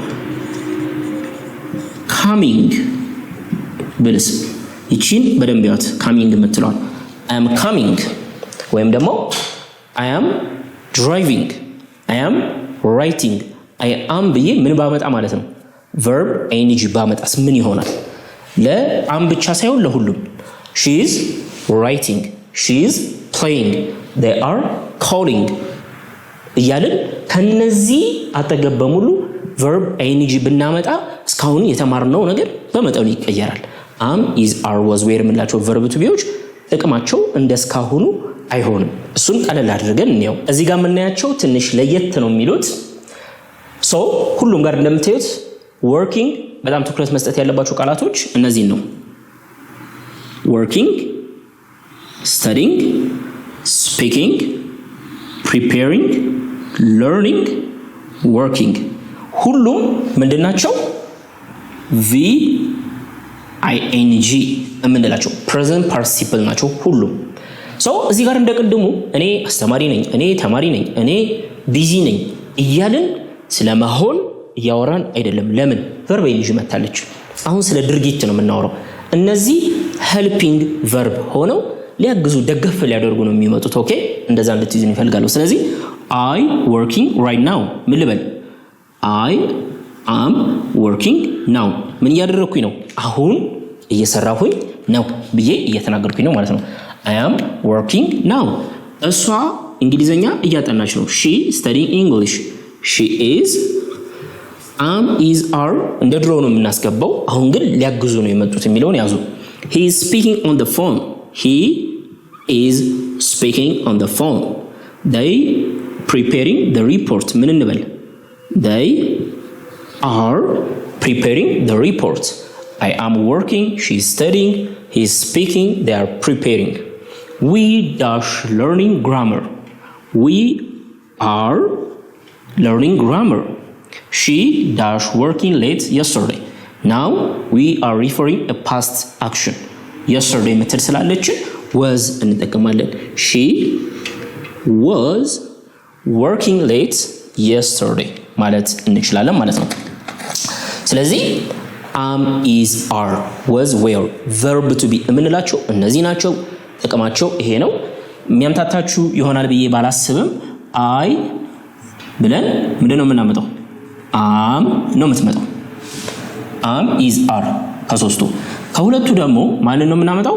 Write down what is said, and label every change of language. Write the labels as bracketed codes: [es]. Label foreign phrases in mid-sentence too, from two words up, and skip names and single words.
[am] coming ብልስ ይቺን በደንብ ያት coming የምትለዋል [en] I am coming [am] ወይም ደግሞ [en] I am driving I am writing I am [am] ብዬ ምን ባመጣ ማለት ነው [en] verb ing [am] ባመጣስ ምን ይሆናል? ለአም ብቻ ሳይሆን ለሁሉም [en] she is writing she is playing they are calling [am] እያልን ከነዚህ አጠገብ በሙሉ [en] verb ing [am] ብናመጣ እስካሁን የተማርነው ነገር በመጠኑ ይቀየራል። [en] am is are was were [am] የምንላቸው [en] verb to be [am] ዎች ጥቅማቸው እንደስካሁኑ አይሆንም። እሱን ቀለል አድርገን እንየው። እዚህ ጋር የምናያቸው ትንሽ ለየት ነው የሚሉት so ሁሉም ጋር እንደምታዩት working በጣም ትኩረት መስጠት ያለባቸው ቃላቶች እነዚህ ነው። [en] working studying speaking preparing learning working [am] ሁሉም ምንድናቸው ing የምንላቸው [en] present participle [am] ናቸው ሁሉም። so እዚህ ጋር እንደቀድሙ እኔ አስተማሪ ነኝ እኔ ተማሪ ነኝ እኔ ቢዚ ነኝ እያልን ስለመሆን ያወራን አይደለም። ለምን [en] verb ing [am] መታለች። አሁን ስለ ድርጊት ነው የምናወራው። እነዚህ [en] helping verb [am] ሆነው ሊያግዙ ደገፍ ሊያደርጉ ነው የሚመጡት። ኦኬ እንደዛ እንድትይዙ ይፈልጋለሁ። ስለዚህ [en] I working right now [am] ምን ልበል? [en] I am working now [am] ምን እያደረኩኝ ነው? አሁን እየሰራሁኝ ነው ብዬ እየተናገርኩኝ ነው ማለት ነው። [en] I am working now [am] እሷ እንግሊዘኛ እያጠናች ነው። [en] she studying English she is am is are [am] እንደ ድሮ ነው የምናስገባው። አሁን ግን ሊያግዙ ነው የመጡት የሚለውን ያዙ። [en] he is speaking on the phone he is speaking on the phone they preparing the report [am] ምን እንበል? [en] they are preparing the report I am working she is studying he is speaking they are preparing we dash learning grammar we are learning grammar she dash working late yesterday now we are referring a past action yesterday [am] ምትል ስላለች was እንጠቀማለን [en] she [am] was working late yesterday ማለት እንችላለን ማለት ነው። ስለዚህ [en] am is are was were verb to be [am] የምንላቸው እነዚህ ናቸው። ጥቅማቸው ይሄ ነው። የሚያምታታችሁ ይሆናል ብዬ ባላስብም I ብለን ምንድነው የምናመጣው? am ነው የምትመጣው። [en] am is are [am] ከሶስቱ ከሁለቱ ደግሞ ማንን ነው የምናመጣው?